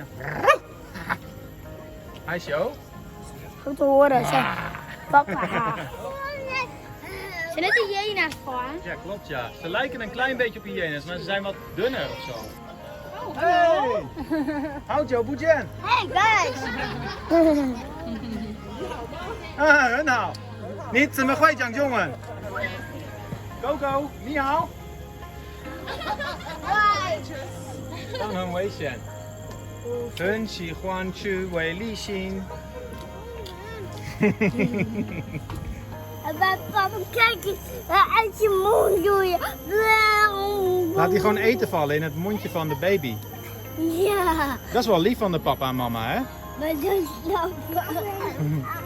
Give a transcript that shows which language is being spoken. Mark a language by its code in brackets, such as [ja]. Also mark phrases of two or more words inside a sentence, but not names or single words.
[nl] Hi Sho. Goed te horen, zeg. Papa. Zijn net die hyena's gewoon? Ja, klopt ja. Ze lijken een klein beetje op hyena's, maar ze zijn wat dunner of zo. Hey! Houjo, Boejen! [en] Hey guys! [zh] Ah, 很好。你怎么会讲中文 ？ [en] Go go， [zh] 你好。他们很危险，很喜欢吃维力星。 [nl] Papa, kijk eens. Uit je mond doe je. Laat die gewoon eten vallen in het mondje van de baby. Ja, Dat is wel lief van de papa en mama, hè? maar dat is nou.